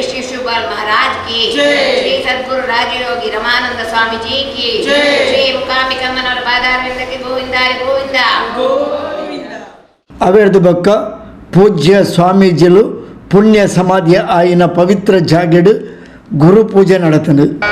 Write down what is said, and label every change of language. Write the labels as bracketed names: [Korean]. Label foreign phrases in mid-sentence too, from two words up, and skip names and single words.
[Hindi] श्री शिवपाल महाराज की श्री सद्गुरु राजयोगी रमानंद स्वामी जी की श्री मूकांबिका मनोहर पादारविंद की गोविंदा गोविंदा. [Tulu] ಅವೆರ್ದು ಬಕ್ಕ ಪೂಜ್ಯ ಸ್ವಾಮೀಜಿಲು ಪುಣ್ಯ ಸಮಾಧಿಯ ಆಯಿನ ಪವಿತ್ರ ಜಾಗೆಡು ಗುರು ಪೂಜೆ ನಡೆತನು.